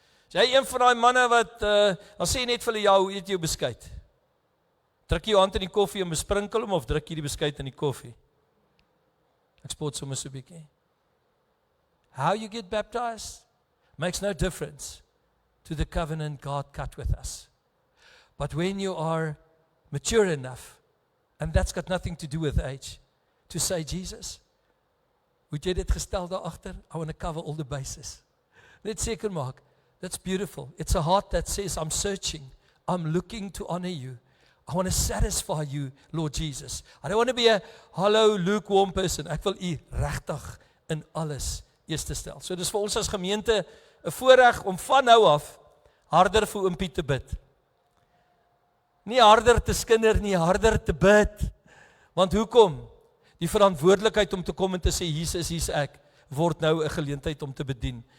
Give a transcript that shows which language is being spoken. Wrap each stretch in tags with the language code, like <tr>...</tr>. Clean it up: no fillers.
<af>Is jy een van daai manne wat, dan sê net vir hulle, ja, hoe eet jy jou beskuit? Druk jy jou hand in die koffie en besprinkel hom, of druk jy die beskuit in die koffie? Ek spot sommer so 'n bietjie.</af> <en>How you get baptized makes no difference to the covenant God cut with us. But when you are mature enough, and that's got nothing to do with age, to say, Jesus,</en> <af>moet jy dit gestel daar agter?</af> <en>I want to cover all the bases.</en> <af>Net seker maak,</af> <en>that's beautiful. It's a heart that says, I'm searching, I'm looking to honor you. I want to satisfy you, Lord Jesus. I don't want to be a hollow, lukewarm person.</en> <af>Ek wil u regtig in alles eers te stel. So dis vir ons as gemeente 'n voorreg om van nou af harder vir Oom Piet te bid. Nie harder te skinder nie, harder te bid. Want hoekom? Die verantwoordelikheid om te kom en te sê, Jesus, hier's ek, word nou 'n geleentheid om te bedien.</af>